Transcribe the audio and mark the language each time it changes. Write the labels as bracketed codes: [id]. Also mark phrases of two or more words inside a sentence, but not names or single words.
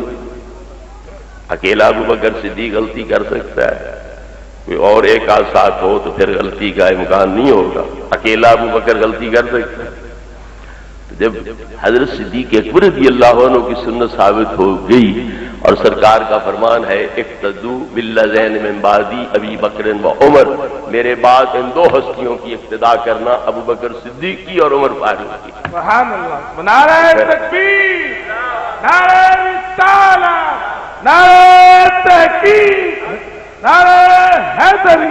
[ur] اکیلا ابو بکر صدیق غلطی کر سکتا ہے، کوئی اور ایک آدھ ساتھ ہو تو پھر غلطی کا امکان نہیں ہوگا، اکیلا ابو بکر غلطی کر سکتا ہے۔ جب حضرت صدیق اکبر [ar] رضی اللہ عنہ [ur] کی سنت ثابت ہو گئی اور سرکار کا فرمان ہے [ar] اقتدوا بالذین من بعدی ابی بکر و عمر، [ur] میرے بعد ان دو ہستیوں کی اقتداء کرنا، ابو بکر صدیق کی اور عمر فاروق کی۔ [ar] سبحان اللہ، [ur] نعرہ تکبیر، نعرہ رسالت، نعرہ تحقیق، نعرہ حیدری۔